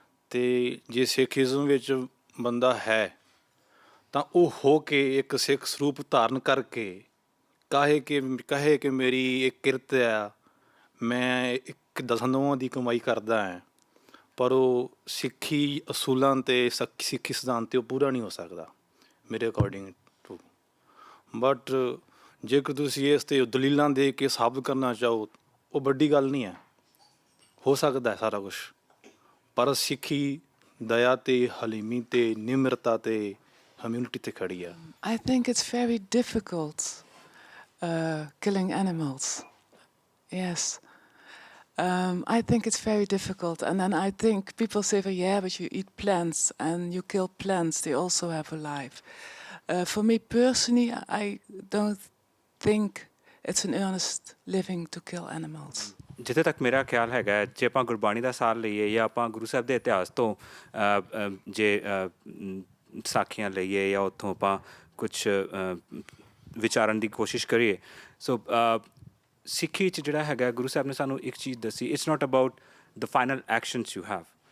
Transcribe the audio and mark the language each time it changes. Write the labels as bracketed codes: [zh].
[pa] ਅਤੇ ਜੇ ਸਿੱਖਿਜ਼ਮ ਵਿੱਚ ਬੰਦਾ ਹੈ ਤਾਂ ਉਹ ਹੋ ਕੇ ਇੱਕ ਸਿੱਖ ਸਰੂਪ ਧਾਰਨ ਕਰਕੇ ਕਹੇ ਕਿ ਮੇਰੀ ਇੱਕ ਕਿਰਤ ਆ, ਮੈਂ ਇੱਕ ਦਸੰਦੋਵਾਂ ਦੀ ਕਮਾਈ ਕਰਦਾ ਹੈ, ਪਰ ਉਹ ਸਿੱਖੀ ਅਸੂਲਾਂ 'ਤੇ ਸਿੱਖੀ ਸਿਧਾਂਤ 'ਤੇ ਉਹ ਪੂਰਾ ਨਹੀਂ ਹੋ ਸਕਦਾ ਮੇਰੇ ਅਕੋਰਡਿੰਗ ਟੂ। ਬਟ ਜੇਕਰ ਤੁਸੀਂ ਇਸ 'ਤੇ ਦਲੀਲਾਂ ਦੇ ਕੇ ਸਾਬਤ ਕਰਨਾ ਚਾਹੋ, ਉਹ ਵੱਡੀ ਗੱਲ ਨਹੀਂ ਹੈ, ਹੋ ਸਕਦਾ ਹੈ ਸਾਰਾ ਕੁਛ, ਪਰ ਸਿੱਖੀ ਦਇਆ 'ਤੇ, ਹਲੀਮੀ 'ਤੇ, ਨਿਮਰਤਾ 'ਤੇ, ਹਿਊਮਿਲਿਟੀ 'ਤੇ ਖੜੀ ਆ। [en] I think it's very difficult killing animals. Yes. I think it's very difficult. And then I think people say, well, yeah, but you eat plants and you kill plants. They also have a life. For me personally, I don't think it's an earnest living to kill animals. [pa] ਜਿੱਥੇ ਤੱਕ ਮੇਰਾ ਖਿਆਲ ਹੈਗਾ, ਜੇ ਆਪਾਂ ਗੁਰਬਾਣੀ ਦਾ ਸਾਰ ਲਈਏ ਜਾਂ ਆਪਾਂ ਗੁਰੂ ਸਾਹਿਬ ਦੇ ਇਤਿਹਾਸ ਤੋਂ ਜੇ ਸਾਖੀਆਂ ਲਈਏ ਜਾਂ ਉੱਥੋਂ ਆਪਾਂ ਕੁਛ ਵਿਚਾਰਨ ਦੀ ਕੋਸ਼ਿਸ਼ ਕਰੀਏ, ਸੋ ਸਿੱਖੀ 'ਚ ਜਿਹੜਾ ਹੈਗਾ, ਗੁਰੂ ਸਾਹਿਬ ਨੇ ਸਾਨੂੰ ਇੱਕ ਚੀਜ਼ ਦੱਸੀ, [en] It's not about the final actions you have.